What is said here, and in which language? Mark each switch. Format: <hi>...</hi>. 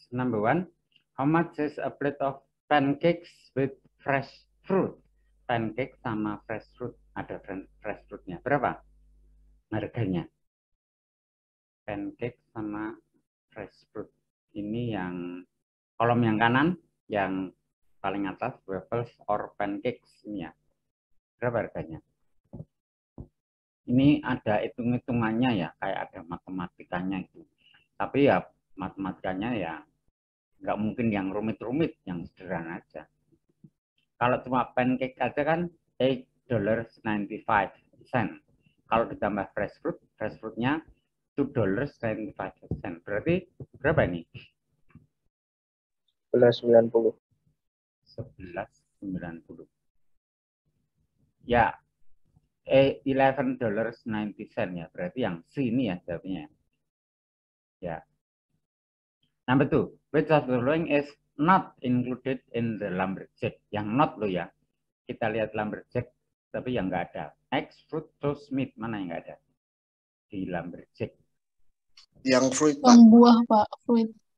<en>Number 1, how much is a plate of pancakes with fresh fruit?</en> <id>Pancake sama fresh fruit, ada fresh fruitnya. Berapa harganya? Pancake sama fresh fruit. Ini yang kolom yang kanan, yang paling atas, waffles or pancakes ini ya. Berapa harganya? Ini ada hitung-hitungannya ya, kayak ada matematikanya itu. Tapi ya matematikanya ya nggak mungkin yang rumit-rumit, yang sederhana aja. Kalau cuma pancake aja kan $8.95. Kalau ditambah fresh fruitnya $2.95. Berarti berapa ini? 11.90. 11.90. Ya, $11.90 ya. Berarti yang C ini ya jawabnya. Ya.</id> <en>Number 2, which of the following is not included in the lumberjack?</en> <id>Yang not lo ya. Kita lihat lumberjack, tapi yang nggak ada.</id> <en>Eggs, fruit, toast, meat,</en> <id>mana yang nggak ada di lumberjack? Yang fruit, Pak. Yang buah, Pak. Fruit.</id>